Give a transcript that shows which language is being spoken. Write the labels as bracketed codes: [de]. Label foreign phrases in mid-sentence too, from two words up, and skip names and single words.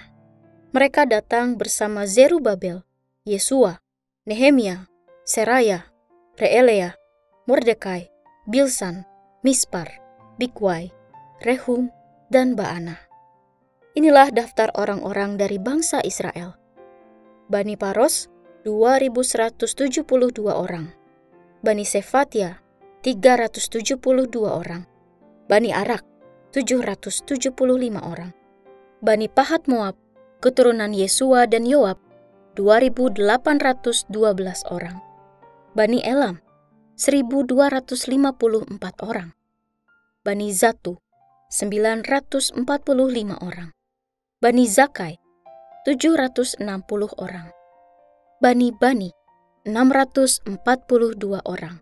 [id] Mereka datang bersama Zerubabel, Yesua, Nehemia, Seraya, Reelea, Mordekai, Bilsan, Mispar, Bigwai, Rehum, dan Baana. Inilah daftar orang-orang dari bangsa Israel. Bani Paros, 2.172 orang. Bani Sefatia, 372 orang. Bani Arak, 775 orang. Bani Pahat Moab, keturunan Yesua dan Yoab, 2.812 orang. Bani Elam, 1.254 orang. Bani Zatu, 945 orang. Bani Zakai, 760 orang. Bani 642 orang.